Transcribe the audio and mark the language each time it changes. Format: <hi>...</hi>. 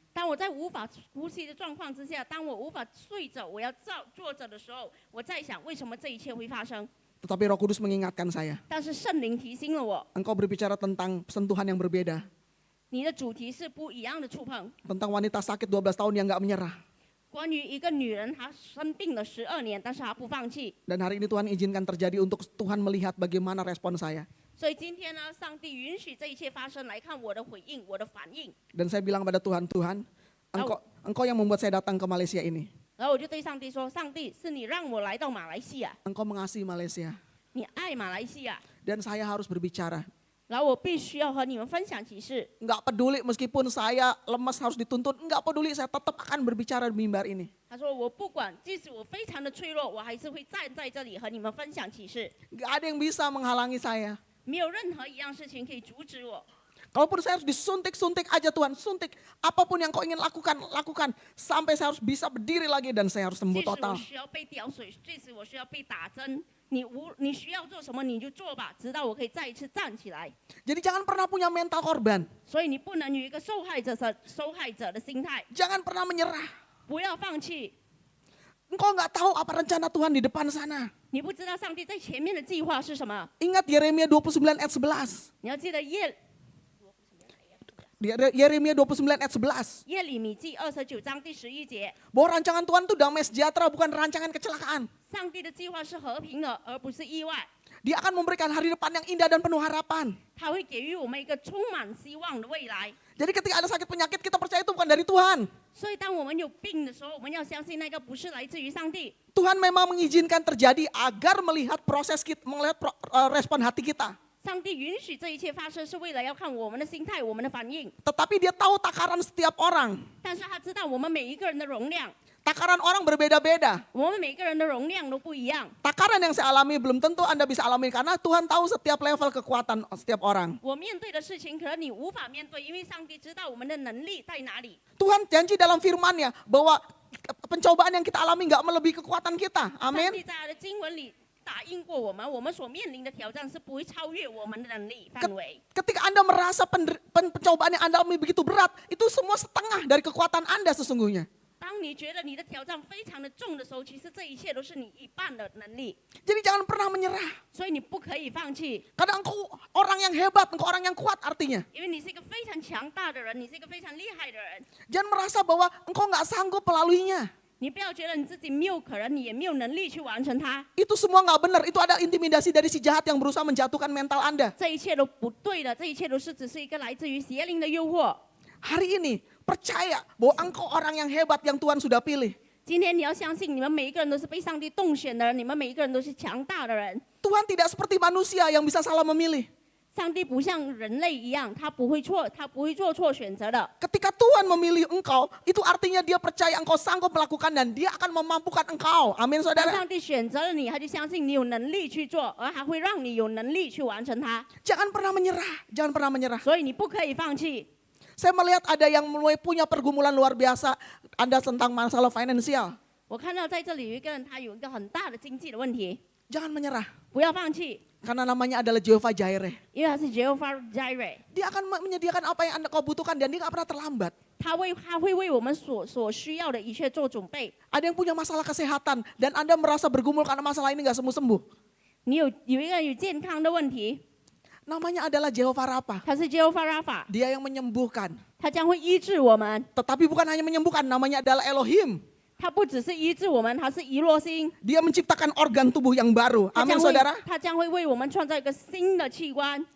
<zh>当我在无法呼吸的状况之下，当我无法睡着，我要坐着的时候，我在想为什么这一切会发生？</zh> <id>Tetapi Roh Kudus mengingatkan saya,</id> <zh>但是圣灵提醒了我，</zh> <id>engkau berbicara tentang sentuhan yang berbeda.</id> <zh>你的主题是不一样的触碰。</zh> <id>Tentang wanita sakit 12 tahun yang nggak menyerah.</id> <zh>关于一个女人，她生病了12年，但是她不放弃。</zh> <id>Dan hari ini Tuhan izinkan terjadi untuk Tuhan melihat bagaimana respon saya.</id> <zh>所以今天呢，上帝允许这一切发生，来看我的回应，我的反应。</zh> <id>Dan saya bilang pada Tuhan, Tuhan, engkau yang membuat saya datang ke Malaysia ini.</id> <zh>然后我就对上帝说：“上帝，是你让我来到马来西亚，</zh> <id>Engkau mengasihi Malaysia.</id> <zh>你爱马来西亚。</zh> <id>Dan saya harus berbicara.</id> <zh>然后我必须要和你们分享启示。</zh> <id>Enggak peduli meskipun saya lemas harus dituntun. Enggak peduli, saya tetap akan berbicara di mimbar ini.</id> <zh>他说：“我不管，即使我非常的脆弱，我还是会站在这里和你们分享启示。</zh> <id>Enggak ada yang bisa menghalangi saya.</id> <zh>没有任何一样事情可以阻止我。</zh> <id>Kalaupun saya harus disuntik-suntik aja Tuhan, suntik. Apapun yang kau ingin lakukan, lakukan. Sampai saya harus bisa berdiri lagi dan saya harus</id> <zh>即</zh> <id>sembuh</id> <zh>使我</zh> <id>total.</id> <zh>需要被吊水，即使我需要被打针，你需要做什么你就做吧，直到我可以再一次站起来。</zh> <id>Jadi jangan pernah punya mental korban.</id> <zh>所以你不能有一个受害者的心态，</zh> <id>Jangan pernah menyerah.</id> <zh>不要放弃。</zh> <id>Engkau nggak tahu apa rencana Tuhan di depan sana.</id> <zh>你不知道上帝在前面的计划是什么，</zh> <id>Ingat Yeremia 29 ayat 11.</id> <zh>你要记得</zh> <id>Yeremia 29 ayat 11.</id> <zh>耶利米记29章第11节，</zh> <id>Bahwa rancangan Tuhan itu damai sejahtera, bukan rancangan kecelakaan.</id> <zh>上帝的计划是和平的，而不是意外。</zh> <id>Dia akan memberikan hari depan yang indah dan penuh harapan.</id> <zh>他会给予我们一个充满希望的未来。</zh> <id>Jadi ketika ada sakit penyakit, kita percaya itu bukan dari Tuhan.</id> <zh>所以，当我们有病的时候，我们要相信那个不是来自于上帝。</zh> <id>Tuhan memang mengizinkan terjadi agar melihat proses kita, melihat respon hati kita.</id> <zh>上帝允许这一切发生，是为了要看我们的心态、我们的反应。</zh> <id>Tetapi dia tahu takaran setiap orang.</id> <zh>但是他知道我们每一个人的容量，</zh> <id>Takaran orang berbeda-beda.</id> <zh>我们每个人的容量都不一样。</zh> <id>Takaran yang saya alami belum tentu Anda bisa alami karena Tuhan tahu setiap level kekuatan setiap orang.</id> <zh>我面对的事情，可能你无法面对，因为上帝知道我们的能力在哪里。</zh> <id>Tuhan janji dalam firman-Nya bahwa pencobaan yang kita alami nggak melebihi kekuatan kita.</id> <zh>上</zh> <id>Amin.</id> <zh>帝在他的经文里答应过我们所面临的挑战是不会超越我们的能力范围。</zh> <id>Ketika Anda merasa pencobaan yang Anda alami begitu berat, itu semua setengah dari kekuatan Anda sesungguhnya.</id> <zh>当你觉得你的挑战非常的重的时候，其实这一切都是你一半的能力，</zh> <id>Jadi jangan pernah menyerah.</id> <zh>所以你不可以放弃，</zh> <id>Kadang engkau orang yang hebat, engkau orang yang kuat artinya.</id> <zh>因为你是一个非常强大的人，你是一个非常厉害的人。</zh> <id>Jangan merasa bahwa engkau nggak sanggup melaluinya.</id> <zh>你不要觉得你自己没有可能，你也没有能力去完成它，</zh> <id>Itu semua nggak benar. Itu ada intimidasi dari si jahat yang berusaha menjatuhkan mental Anda.</id> <zh>这一切都不对的，这一切都是只是一个来自于邪灵的诱惑。</zh> <id>Hari ini percaya bahwa engkau orang yang hebat yang Tuhan sudah pilih.</id> <zh>今天你要相信，你们每一个人都是被上帝动选的人，你们每一个人都是强大的人。</zh> <id>Tuhan tidak seperti manusia yang bisa salah memilih.</id> <zh>上帝不像人类一样，他不会做错选择的。</zh> <id>Ketika Tuhan memilih engkau, itu artinya dia percaya engkau sanggup melakukan dan dia akan memampukan engkau. Amin</id> <zh>当</zh> <id>saudara.</id> <zh>上帝选择了你，他就相信你有能力去做，而还会让你有能力去完成它。</zh> <id>Jangan pernah menyerah, jangan pernah menyerah.</id> <zh>所以你不可以放弃。</zh> <id>Saya melihat ada yang mulai punya pergumulan luar biasa. Anda tentang masalah finansial.</id> <zh>我看到在这里有一个人，他有一个很大的经济的问题，</zh> <id>Jangan menyerah.</id> <zh>不要放弃，</zh> <id>Karena namanya adalah Jehovah Jireh.</id> <zh>因为他是 Jehovah Jireh，</zh> <id>Dia akan menyediakan apa yang kau butuhkan dan dia nggak pernah terlambat.</id> <zh>他会为我们所需要的一切做准备。</zh> <id>Ada yang punya masalah kesehatan dan Anda merasa bergumul karena masalah ini nggak sembuh-sembuh.</id> <zh>你有一个人有健康的问题，</zh> <id>Namanya adalah Jehovah Rapha.</id> <zh>他是 Jehovah Rapha，</zh> <id>Dia yang menyembuhkan.</id> <zh>他将会医治我们。</zh> <id>Tetapi bukan hanya menyembuhkan, namanya adalah Elohim.</id> <zh>他不只是医治我们，他是遗落心。</zh> <id>Dia menciptakan organ tubuh yang baru.</id> <zh>他</zh> <id>Amin</id> <zh>将会</zh> <id>saudara.</id> <zh>他将会为我们创造一个新的器官。</zh>